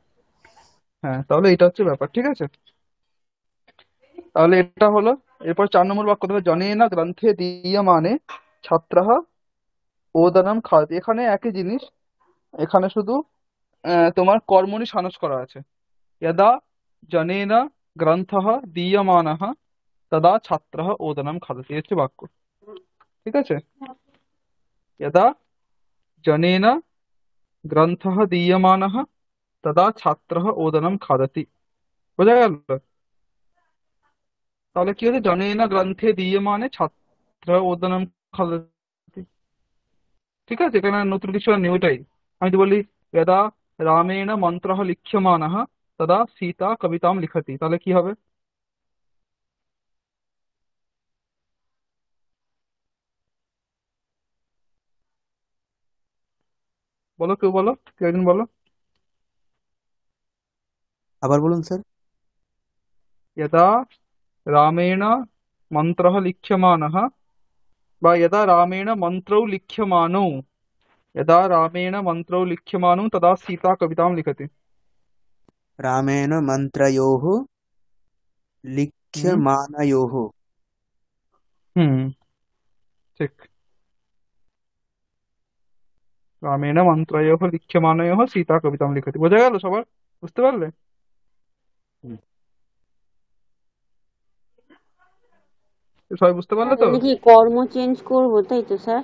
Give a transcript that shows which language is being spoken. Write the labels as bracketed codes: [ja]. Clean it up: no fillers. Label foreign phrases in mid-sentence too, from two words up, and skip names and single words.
[bn] হ্যাঁ, তাহলে এটা হচ্ছে ব্যাপার, ঠিক আছে। তাহলে এটা হলো। এরপর 4 নম্বর বাক্য দেখো, [sa] জনেনা গ্রন্থে দীয়মানে ছাত্রাহ ওদনম খাদতি। [bn] এখানে একই জিনিস, এখানে শুধু তোমার কর্মণি সানস করা আছে। [sa] यदा जनेन ग्रन्थः दीयमानः तदा छात्रः ओदनं खादति, [bn] এই হচ্ছে বাক্য, ঠিক আছে। [sa] यदा जनेन ग्रन्थः दीयमानः तदा छात्रः ओदनं खादति, [bn] বোঝা গেল? তাহলে কি হচ্ছে, [sa] জনেন গ্রন্থে দীয়মানে ছাত্র ওদনম খাদতি, [bn] ঠিক আছে। এখানে নতুন কিছু আর নেই, ওটাই। আমি তো বলি [sa] यदा রামেণ মন্ত্রः লিখ্যমানः তদা সীতা কবিতাম লিখতি, [bn] তাহলে কি হবে? বলো, কেউ বলো, কেউ একজন বলো। আবার বলুন স্যার। [sa] यदा रामेण मन्त्रः लिख्यमानः, বা यदा रामेण मन्त्रौ लिख्यमानौ, यदा रामेण मन्त्रौ लिख्यमानौ तदा सीता कवितां लिखति। रामेण मन्त्रयोः हम्म लिख्यमानयोः। हम्म, [bn] ঠিক। [sa] রামেণ মন্ত্রয়োः লিখ্যমানয়োः সীতা কবিতাম লিখতি, [bn] বোঝা গেল সবার? বুঝতে পারলে? হুম। সবাই বুঝতে পারলে স্যার তো? এখানে কি কর্ম চেঞ্জ করবো তাই তো স্যার?